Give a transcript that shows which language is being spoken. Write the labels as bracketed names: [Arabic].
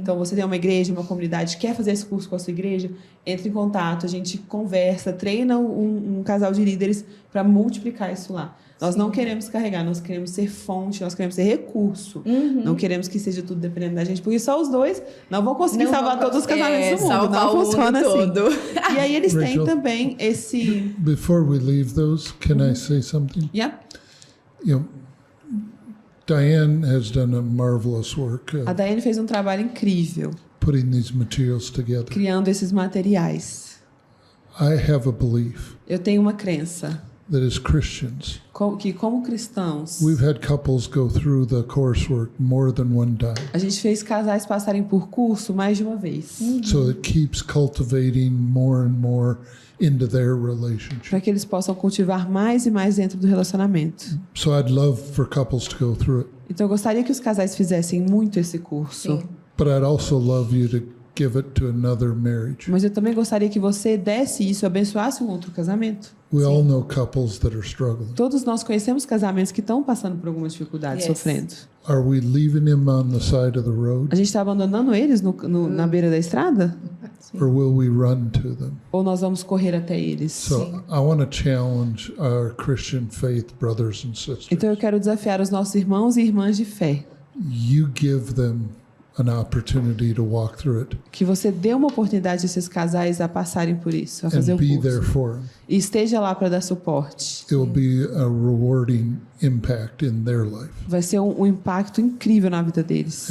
[Portuguese] Então, você tem uma igreja, uma comunidade, quer fazer esse curso com a sua igreja? Entre em contato, a gente conversa, treina um casal de líderes para multiplicar isso lá. Nós não queremos carregar, nós queremos ser fonte, nós queremos ser recurso. Não queremos que seja tudo dependendo da gente, porque só os dois não vão conseguir salvar todos os casamentos do mundo. salvar Não o mundo funciona assim. todo. E aí eles têm Rachel. também esse... [English] Before we leave those, can I say something? Yeah. You know, Diane has done a marvelous work [Portuguese] A Daiane fez um trabalho incrível [English] putting these materials together. [Portuguese] criando esses materiais. [English] I have a belief [Portuguese] Eu tenho uma crença [English] that as Christians, [Portuguese] que como cristãos, [English] we've had couples go through the coursework more than one time. [Portuguese] a gente fez casais passarem por curso mais de uma vez. [English] So it keeps cultivating more and more into their relationship. [Portuguese] Para que eles possam cultivar mais e mais dentro do relacionamento. [English] So I'd love for couples to go through it. [Portuguese] Então eu gostaria que os casais fizessem muito esse curso. Sim. [English] But I'd also love you to give it to another marriage. [Portuguese] Mas eu também gostaria que você desse isso, abençoasse um outro casamento. [English] We all know couples that are struggling. [Portuguese] Todos nós conhecemos casamentos que estão passando por alguma dificuldade, [English] Yes. [Portuguese] sofrendo. [English] Are we leaving him on the side of the road, [Portuguese] A gente está abandonando eles na beira da estrada? [English] or will we run to them? [Portuguese] Ou nós vamos correr até eles? [English] So I want to challenge our Christian faith brothers and sisters. [Portuguese] Então eu quero desafiar os nossos irmãos e irmãs de fé. [English] You give them an opportunity to walk through it [Portuguese] Que você dê uma oportunidade a esses casais a passarem por isso, a fazer [English] and [Portuguese] o [English] be there [Portuguese] curso. [English] for them. [Portuguese] E esteja lá para dar suporte. [English] It will be a rewarding impact in their life. [Portuguese] Vai ser um impacto incrível na vida deles.